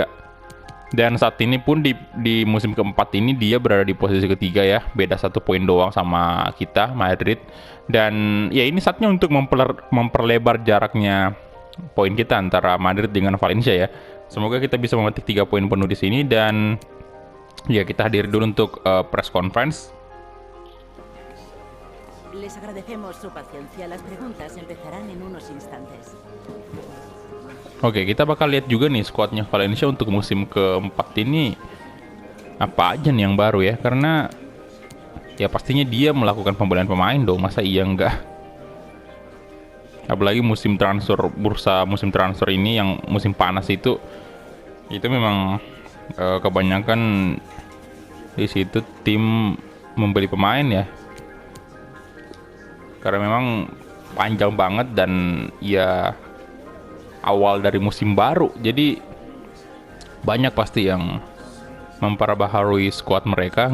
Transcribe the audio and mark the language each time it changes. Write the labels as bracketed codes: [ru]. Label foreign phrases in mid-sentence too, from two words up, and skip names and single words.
[id] Dan saat ini pun di musim keempat ini dia berada di posisi ketiga ya, beda 1 poin doang sama kita Madrid. Dan ya ini saatnya untuk memperlebar jaraknya poin kita antara Madrid dengan Valencia ya. Semoga kita bisa memetik 3 poin penuh di sini, dan ya kita hadir dulu untuk [en] press conference. [es] Les agradecemos su paciencia. Las preguntas empezarán en unos instantes. [id] Oke, kita bakal lihat juga nih squadnya Valencia untuk musim keempat ini apa aja nih yang baru ya, karena ya pastinya dia melakukan pembelian pemain dong, masa iya enggak? Apalagi musim transfer, bursa musim transfer ini yang musim panas itu memang kebanyakan di situ tim membeli pemain ya, karena memang panjang banget dan ya awal dari musim baru, jadi banyak pasti yang memperbaharui squad mereka.